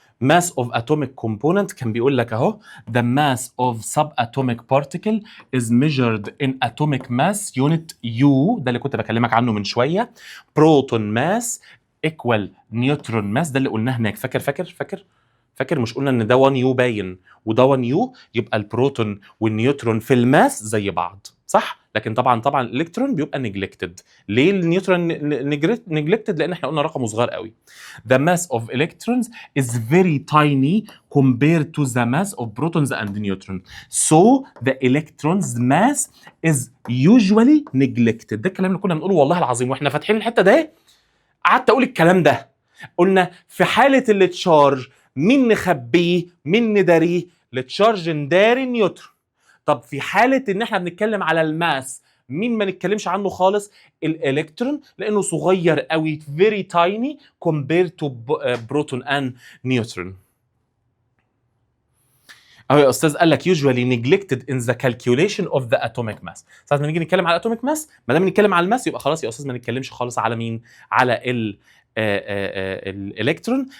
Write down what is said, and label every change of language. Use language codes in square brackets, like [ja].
[en] mass of atomic component [ar] كان بيقول لك اهو [en] the mass of subatomic particle is measured in atomic mass unit U، [ar] ده اللي كنت بكلمك عنه من شويه. [en] proton mass equal neutron mass، [ar] ده اللي قلناه هناك. فاكر مش قلنا ان ده 1 يو باين وده 1 يو، يبقى البروتون والنيوترون في الماس زي بعض، صح؟ لكن طبعا الالكترون بيبقى نيجلكتد. ليه النيوترون نيجلكتد؟ لان احنا قلنا رقمه صغير قوي. [en] The mass of electrons is very tiny compared to the mass of protons and neutron. So the electrons mass is usually neglected. [ar] ده الكلام اللي كنا بنقوله والله العظيم واحنا فاتحين الحته ده. قعدت اقول الكلام ده، قلنا في حاله التشارج مين نخبيه مين نداريه؟ التشارج نداري النيوترون. طب في حاله ان احنا بنتكلم على الماس مين ما نتكلمش عنه خالص؟ الالكترون، لانه صغير قوي [en] very tiny compared to proton and neutron. [ar] اهو يا استاذ قال لك [en] usually neglected in the calculation of the atomic mass. [ar] ساعة ما نيجي نتكلم على atomic mass، ما دام نتكلم على الماس يبقى خلاص يا استاذ ما نتكلمش خالص على مين؟ على الالكترون.